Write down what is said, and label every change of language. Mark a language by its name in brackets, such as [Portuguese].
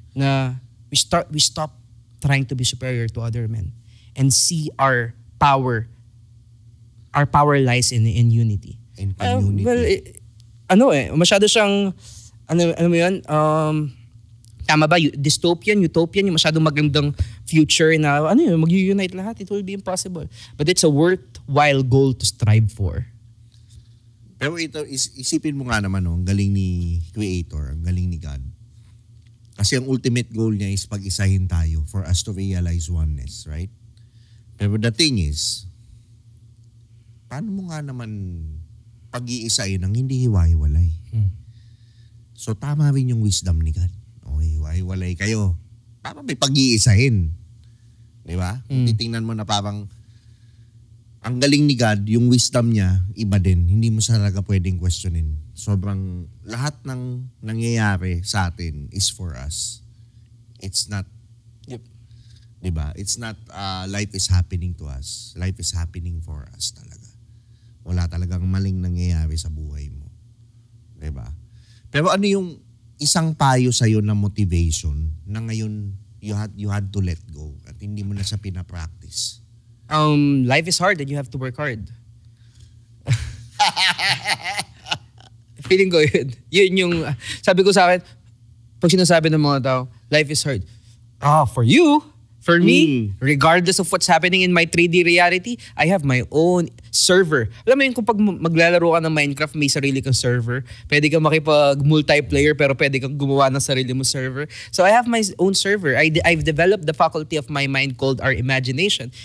[English] Na we stop trying to be superior to other men and see our power lies in unity. In community. [Filipino] Masyado siyang ano mo yun? Tama ba? Dystopian, utopian, yung masyadong magandang future na mag-unite lahat. [English] It will be impossible. But it's a worthwhile goal to strive for. [Filipino] Pero ito, isipin mo nga naman, ang galing ni Creator, ang galing ni God. Kasi ang ultimate goal niya is pag-isahin tayo [English] for us to realize oneness, right? Pero the thing is, [Filipino] paano mo nga naman pag-iisahin ang hindi hiwa-hiwalay? So tama rin yung wisdom ni God. Okay, hiwa-hiwalay kayo. Para may pag-iisahin. Di ba? Kung titingnan mo na parang ang galing ni God, yung wisdom niya, iba din. Hindi mo talaga pwedeng questionin. Sobrang lahat ng nangyayari sa atin [English] is for us. It's not, Yep. [Filipino] diba? [English] It's not life is happening to us. Life is happening for us [Filipino] talaga. Wala talagang maling nangyayari sa buhay mo. Diba? Pero ano yung isang payo sa'yo na motivation na [English] ngayon you had to let go [Filipino] at hindi mo na siya pinapractice? [English] Life is hard and you have to work hard. [Filipino] Feeling ko yun. Yun yung, sabi ko sa akin, pag sinasabi ng mga tao, [English] life is hard. For you, for me, regardless of what's happening in my 3D reality, I have my own server. [Filipino] Alam mo yun, kung pag maglalaro ka ng Minecraft, may sarili kang server. Pwede kang makipag-multiplayer, pero pwede kang gumawa ng sarili mo server. [English] So I have my own server. I've developed the faculty of my mind called our imagination.